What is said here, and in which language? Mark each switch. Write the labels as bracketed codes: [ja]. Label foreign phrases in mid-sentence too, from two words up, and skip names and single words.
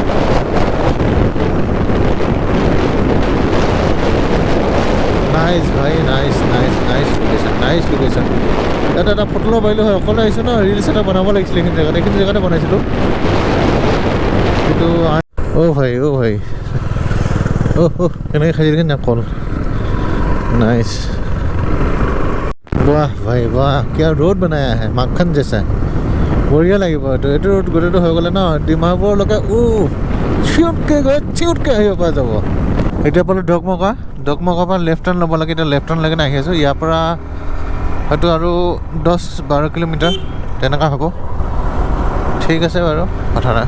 [as] নাইচ ভাই, [en] nice location. [as] ইয়াত এটা ফটো ল'ব পাৰিলোঁ হয়, অকলে আহিছোঁ ন, ৰিলছ এটা বনাব লাগিছিলে এইখিনি জেগাতে বনাইছিলোঁ। কিন্তু অ' ভাই কেনেকৈ খাই দিলে কল। [hi] नाइस, वाह भाई वाह, क्या रोड बनाया है, माखन जैसा। [as] बढ़िया লাগিব। এইটো ৰোড গোটেইটো হৈ গ'লে ন ডিমাপুৰলৈকে চিউটকৈ আহিব পৰা যাব। এতিয়া পালোঁ ডকমকাৰ পৰা [en] left turn [as] ল'ব লাগে। এতিয়া [en] left turn [as] লাগি আহি আছোঁ। ইয়াৰ পৰা হয়তো আৰু 10-12 কিলোমিটাৰ তেনেকুৱা হ'ব। ঠিক আছে বাৰু, কথা নাই।